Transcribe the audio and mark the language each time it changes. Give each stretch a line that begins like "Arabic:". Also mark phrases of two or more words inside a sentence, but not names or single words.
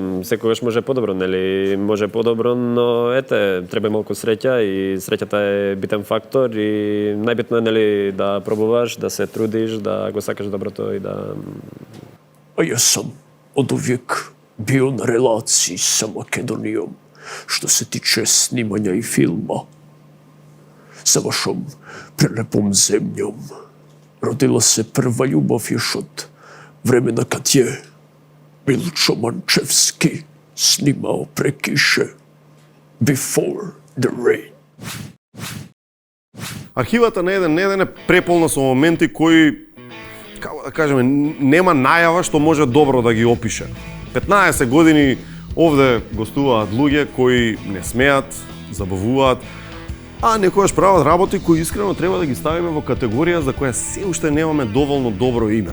Macedonian: Секогаш може подобро, нели? Може подобро, но треба малку среќа и среќата е битен фактор и најбитно е нели да пробуваш, да се трудиш, да го сакаш доброто и да А јас сум
Serbian: од увек био на релации со Македонијом што се тиче снимања и филма. Sa vašom prelepom zemljom rodila se prva ljubav još od vremena kad je Milčo Mančevski snimao Prekiše Before the Rain.
Macedonian: Архивата на еден е преполна со моменти кои, како да кажеме, нема најава што може добро да ги опише. 15 години овде гостуваат луѓе кои не смеат, забавуваат, а некојаш прават работи кои искрено треба да ги ставиме во категорија за која се уште немаме доволно добро име.